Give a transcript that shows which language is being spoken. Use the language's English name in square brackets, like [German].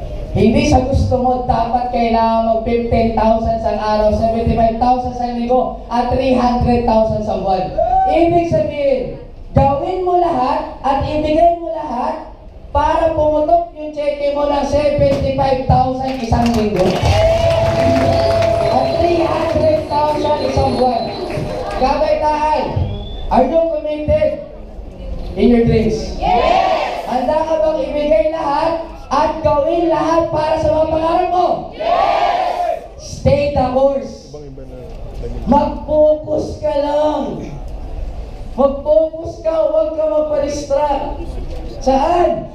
[Filipino] Hindi sa gusto mo, dapat kailangan mo 15,000 sa araw, 75,000 sa linggo, at 300,000 sa buwan. Ibig sabihin, gawin mo lahat at ibigay mo lahat para pumutok yung cheque mo ng 75,000 isang linggo. At 300,000 isang buwan. [English] Kabaitaan, are you committed in your dreams? Yes! [Filipino] Handa ka bang ibigay lahat at gawin lahat para sa mga pangarap mo? [English] Yes! Stay the course. [Filipino] Mag-focus ka lang. Mag-focus ka, huwag ka magpa-distract. Saan?